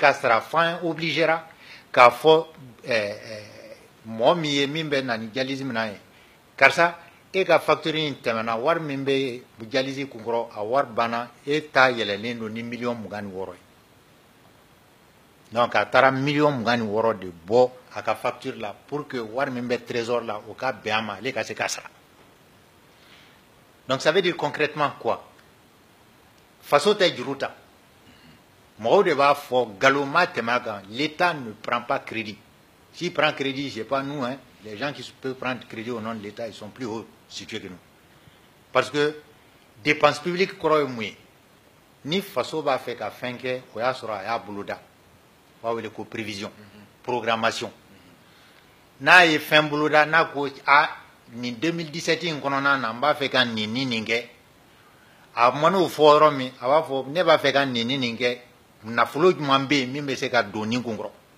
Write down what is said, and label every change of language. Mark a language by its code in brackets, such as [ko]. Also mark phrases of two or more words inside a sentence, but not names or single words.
[bm] ka sara f'an obligera k'a fɔ mɔgɔ min ye min bɛ na ni dialyse minɛn ye karisa e ka facture in tɛmɛna wari min bɛ dialyse kun kɔrɔ a wari banna e ta yɛlɛlen don ni 26 ye donc a taara 26 de bɔ a ka facture la [fr] pour que [bm] wari min bɛ trésor la o ka bɛn a ma ale ka se ka sara [fr] donc ça veut dire concrètement quoi [bm] faso tɛ juru ta mɔgɔw de b'a fɔ nkalon ma tɛmɛ a kan [fr] l'État ne prend pas crédit. S'il prend crédit, c'est pas nous, hein. Les gens qui peuvent prendre crédit au nom de l'État, ils sont plus haut situés que nous. Parce que dépenses publiques, [bm] ni faso b'a [fr] fait qu'à fin que [bm] o y'a sɔrɔ a y'a bolo da o b'a wele ko [fr] prévision programmation [bm] n'a ye fɛn bolo da n'a ko a nin 2017 in kɔnɔna na n b'a fɛ ka nin ni nin kɛ a man'o fɔ yɔrɔ min a b'a fɔ ne b'a fɛ ka nin ni nin kɛ nafolo jumɛn bɛ yen min bɛ se ka don nin kun kɔrɔ